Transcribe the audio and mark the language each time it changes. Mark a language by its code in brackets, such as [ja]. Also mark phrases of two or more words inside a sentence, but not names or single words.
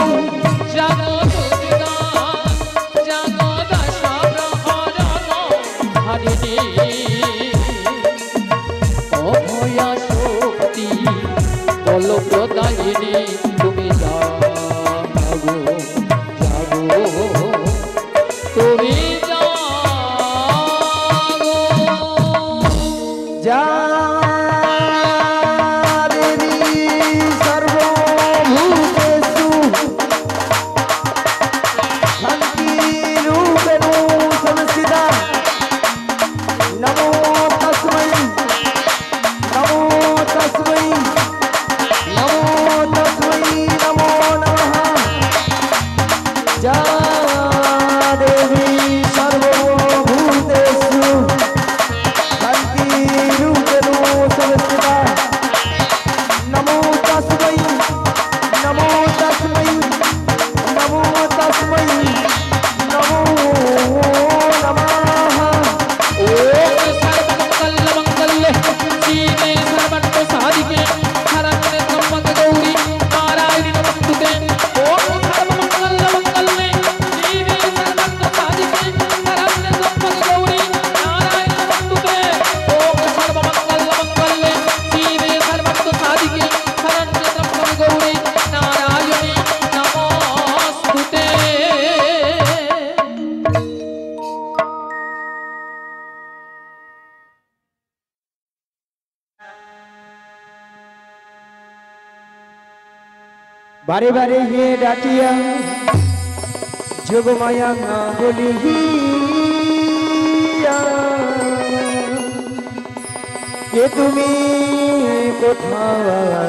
[bn] জাগো দুর্গা জাগো দশ প্রহরণ ধারিণী অভয়া শক্তি বল প্রদায়িনী তুমি জাগো জাগো তুমি জাগো [sa] যা দেবী সর্বভূতেষু শান্তিরূপেণ সংস্থিতা নমো তস্मै নমো তস্मै নমো তস্मै নমো নমঃ যা দেবী সর্বভূতেষু শান্তিরূপেণ সংস্থিতা নমো তস্मै নমো তস্मै নমো তস্मै নমো নমঃ ओम सर्वमंगल मंगल्ये शिवे सर्वार्थ साधिके शरण्ये त्र्यंबके गौरी नारायणि नमोस्तुते ओम सर्वमंगल मंगल्ये शिवे सर्वार्थ साधिके शरण्ये त्र्यंबके गौरी नारायणि नमोस्तुते ओम सर्वमंगल मंगल्ये शिवे सर्वार्थ साधिके शरण्ये त्र्यंबके गौरी नारायणि नमोस्तुते [bn] বারে বারে হে ডাকিয়া যোগমায়া বলিয়া কে তুমি কোথায়